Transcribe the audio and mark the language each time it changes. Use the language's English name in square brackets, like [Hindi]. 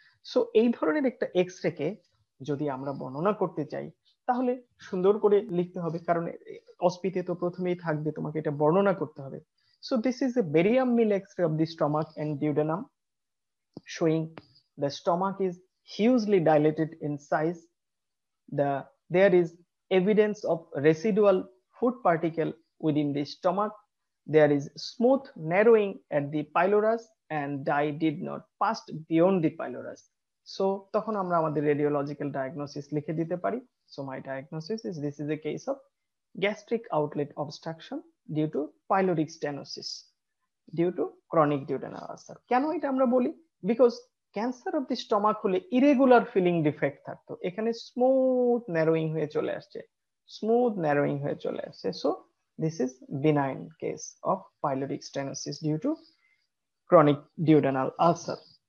[Bangla] So এই ধরনের একটা এক্স-রে কে যদি আমরা বর্ণনা করতে চাই, তাহলে সুন্দর করে লিখতে হবে, কারণ অস্পিতে তো প্রথমেই থাকবে, তোমাকে এটা বর্ণনা করতে হবে। [English] So this is a barium meal X-ray of the stomach and duodenum showing the stomach is hugely dilated in size. There is evidence of residual food particle within the stomach. There is smooth narrowing at the pylorus and dye did not pass beyond the pylorus. [Bangla] So তখন আমরা আমাদের radiological diagnosis লিখে দিতে পারি। [English] So my diagnosis is this is a case of gastric outlet obstruction due to pyloric stenosis due to chronic duodenal ulcer. [Bangla] কেন এটা আমরা বলি? Because cancer of the stomach হলে ইরেগুলার ফিলিং ডিফেক্ট থাকতো, এখানে স্মুথ ন্যারোয়িং হয়ে চলে আসছে, স্মুথ ন্যারোয়িং হয়ে চলে আসছে। [English] So this is benign case of pyloric stenosis due to chronic duodenal ulcer.